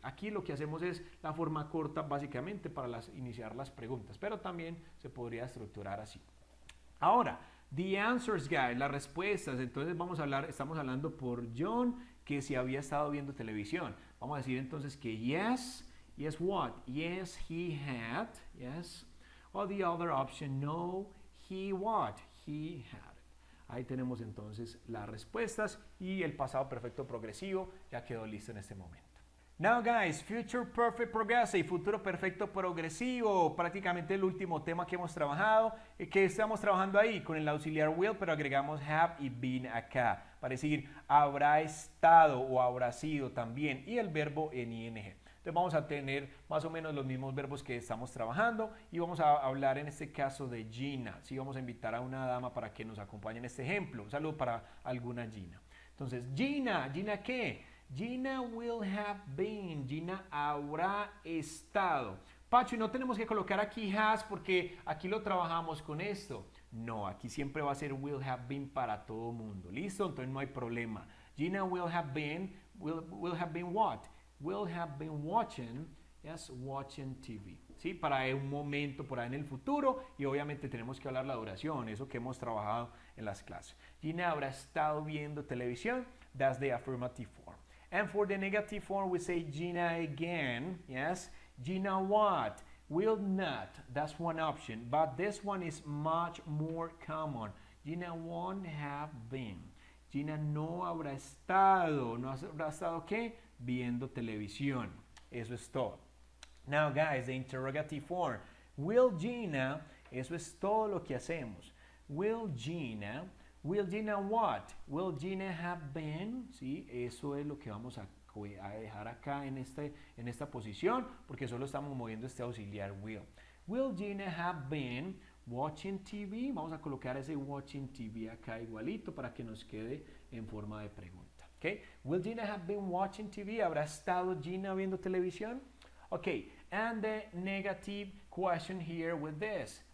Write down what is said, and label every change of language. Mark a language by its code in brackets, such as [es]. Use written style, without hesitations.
[es] Aquí lo que hacemos es la forma corta básicamente para iniciar las preguntas, pero también se podría estructurar así. Ahora, [en] the answers, guys, [es] las respuestas. Entonces estamos hablando por John que si había estado viendo televisión. Vamos a decir entonces que [en] yes. Yes, what? Yes, he had. Yes. Or the other option, no, he what? He had. [es] Ahí tenemos entonces las respuestas y el pasado perfecto progresivo ya quedó listo en este momento. [en] Now guys, future perfect progressive, [es] futuro perfecto progresivo, prácticamente el último tema que hemos trabajado. ¿Qué estamos trabajando ahí? Con el auxiliar will, pero agregamos have y been acá, para decir habrá estado o habrá sido también, y el verbo en ing. Entonces vamos a tener más o menos los mismos verbos que estamos trabajando y vamos a hablar en este caso de Gina. Sí, vamos a invitar a una dama para que nos acompañe en este ejemplo. Un saludo para alguna Gina. Entonces, Gina, ¿Gina qué? Gina [en] will have been, [es] Gina habrá estado. Pacho, y no tenemos que colocar aquí has porque aquí lo trabajamos con esto. No, aquí siempre va a ser [en] will have been [es] para todo mundo. ¿Listo? Entonces no hay problema. [en] Gina will have been what? Will have been watching, yes, watching TV, [es] ¿sí? Para un momento por ahí en el futuro y obviamente tenemos que hablar la duración, eso que hemos trabajado en las clases. Gina habrá estado viendo televisión, [en] that's the affirmative form. And for the negative form we say Gina again, yes, Gina what? Will not, that's one option, but this one is much more common. Gina won't have been. [es] Gina no habrá estado, ¿no habrá estado qué? Viendo televisión. Eso es todo. [en] Now guys, the interrogative form. Will Gina, [es] eso es todo lo que hacemos. [en] Will Gina what? Will Gina have been? [es] Sí, eso es lo que vamos a dejar acá en esta posición, porque solo estamos moviendo este auxiliar will. [en] Will Gina have been watching TV? [es] Vamos a colocar ese [en] watching TV [es] acá igualito para que nos quede en forma de pregunta. [en] Okay. Will Gina have been watching TV? [es] ¿Habrá estado Gina viendo televisión? [en] Okay, and the negative question here with this.